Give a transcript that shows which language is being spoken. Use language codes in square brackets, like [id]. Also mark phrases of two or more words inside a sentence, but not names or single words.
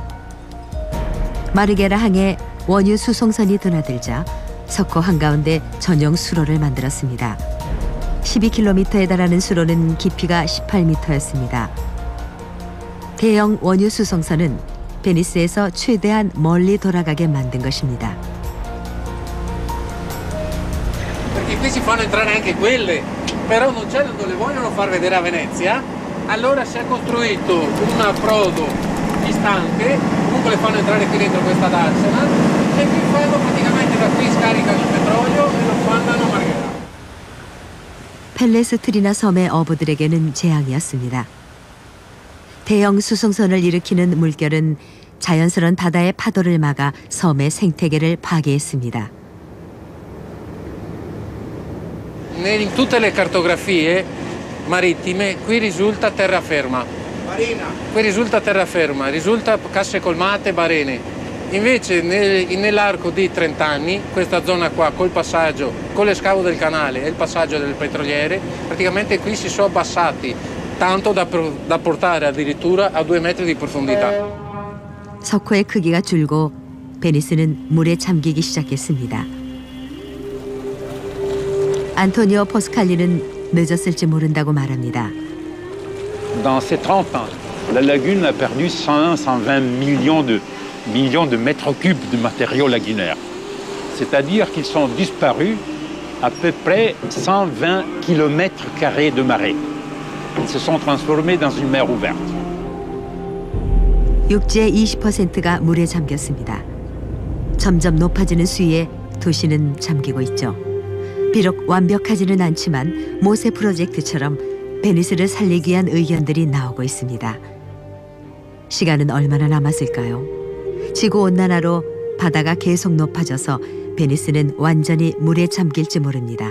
[ko] 마르게라 항에 원유 수송선이 드나들자 석호 한가운데 전용 수로를 만들었습니다. 12km에 달하는 수로는 깊이가 18m였습니다. 대형 원유 수송선은 베니스에서 최대한 멀리 돌아가게 만든 것입니다. [it] Perché qui si fanno entrare anche quelle, però non c'è dove le vogliono far vedere a Venezia. Allora si è costruito un approdo distante, comunque le fanno entrare qui dentro questa darsena e qui fanno praticamente da qui scaricano il petrolio e lo mandano a Marghera. [ko] 펠레스트리나 섬의 어부들에게는 재앙이었습니다. 대형 수송선을 일으키는 물결은 자연스러운 바다의 파도를 막아 섬의 생태계를 파괴했습니다. [it] In tutte le cartografie marittime qui risulta terraferma. Qui risulta terraferma, risulta casse colmate, barene. Invece nell'arco di 30 anni questa zona qua col passaggio, con l'escavo del canale e il passaggio del petroliere, praticamente qui si sono abbassati tanto da portare addirittura a 2 metri di profondità. [ko] 석호의 크기가 줄고 베니스는 물에 잠기기 시작했습니다. 안토니오 포스칼리는 늦었을지 모른다고 말합니다. [fr] Dans ces 30 ans, la lagune a perdu 120 millions de mètres cubes de matériaux lagunaires. C'est-à-dire qu'ils sont disparus à peu près 120 km² de marée. Ils se sont transformés dans une mer ouverte. [ko] 육지의 20%가 물에 잠겼습니다. 점점 높아지는 수위에 도시는 잠기고 있죠. 비록 완벽하지는 않지만 모세 프로젝트처럼 베니스를 살리기 위한 의견들이 나오고 있습니다. 시간은 얼마나 남았을까요? 지구온난화로 바다가 계속 높아져서 베니스는 완전히 물에 잠길지 모릅니다.